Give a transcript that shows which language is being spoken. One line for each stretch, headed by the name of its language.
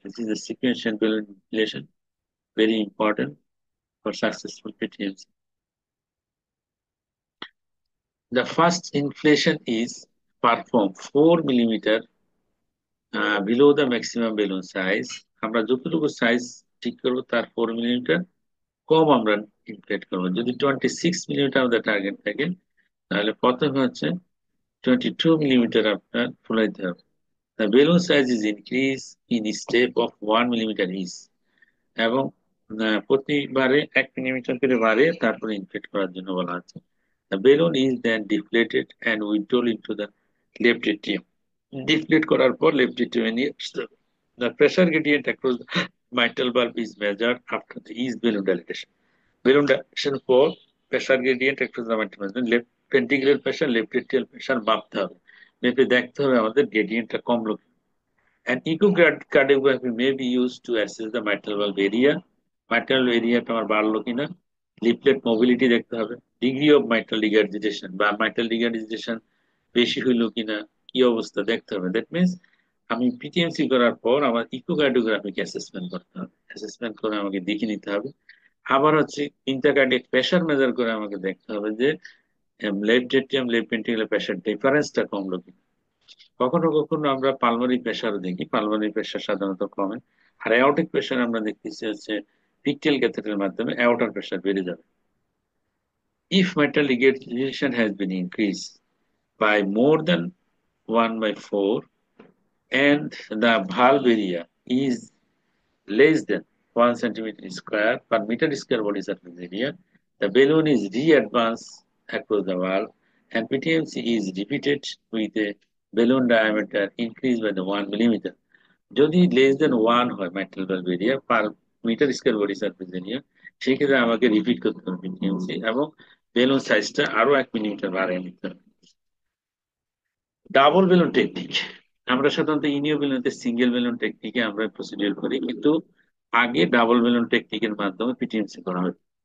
English: This is a sequential balloon inflation, very important for successful PTMC. The first inflation is performed 4 millimeter below the maximum balloon size.
Bangla: আমরা যতটুকু size ঠিক করবো তার 4 millimetre কম আমরা ইনফ্লেট করবো। যদি 26 মিলিমিটার আমাদের টার্গেট থাকে তাহলে প্রথমে হচ্ছে 22 মিলিমিটার আপনার ফুলাইতে হবে।
English: The balloon size is increased in step of 1 millimeter each
Bangla: এবং প্রতিবারে 1 মিলিমিটার করে বাড়ে তারপরে ইনফ্লেট করার জন্য বলা আছে।
English: The balloon is then deflated and withdrawn into the left atrium.
Bangla: Deflate করার পর left atrium নিয়ে আসতে হবে।
English: The pressure gradient across the mitral valve is measured after the ease balloon dilatation.
Bangla: Balloon dilatation পর
English: pressure gradient across the mitral valve, left ventricular pressure, left atrial pressure
Bangla: মাপতে হবে। মেপে দেখতে হবে আমাদের গ্রেডিয়েন্টটা কমলো।
English: An echocardiography may be used to assess the mitral valve area.
Bangla: Mitral area আমার বাড়লো কিনা, লিফলেট মোবিলিটি দেখতে হবে, ডিগ্রি অফ mitral regurgitation বা mitral regurgitation বেশি হইলো কিনা, কি অবস্থা দেখতে হবে। দ্যাট মিনস আমি পিটিএমসি করার পর আমার ইকোকার্ডিওগ্রাফিক অ্যাসেসমেন্ট করতে হবে। অ্যাসেসমেন্ট করে আমাকে দেখে নিতে হবে। আবার হচ্ছে ইন্টারকার্ডিয়াক প্রেশার মেজার করে আমাকে দেখতে হবে যে left ATM left ventricular pressure ডিফারেন্সটা কমলো কিনা। কখনো কখনো আমরা পালমোনারি প্রেশারও দেখি, পালমোনারি প্রেশার সাধারণত কমে। আর অ্যাওর্টিক প্রেশার আমরা দেখতেছি হচ্ছে পিকটেল ক্যাথেটারের মাধ্যমে অ্যাওর্টার প্রেশার বেড়ে যাবে।
English: If mitral regurgitation has been increased by more than 1/4 and the valve area is less than 1 centimeter square per meter square body surface area, the balloon is re-advanced across the valve and PTMC is repeated with a balloon diameter increased by the 1 millimeter.
Bangla: যদি
English: less than 1
Bangla: হয়
English: mitral valve area per meter square body surface area,
Bangla: সেক্ষেত্রে আমাকে repeat করতে হবে PTMC এবং balloon সাইজটা আরো 1 millimetre বাড়িয়ে নিতে হবে। ডাবল বেলুন টেকনিক, আমরা সাধারণত ইনিও বেলুনতে সিঙ্গেল বেলুন টেকনিকে আমরা প্রসিডিউর করি, কিন্তু আগে ডাবল বেলুন টেকনিকের মাধ্যমে পিটিএমসি করা হয়।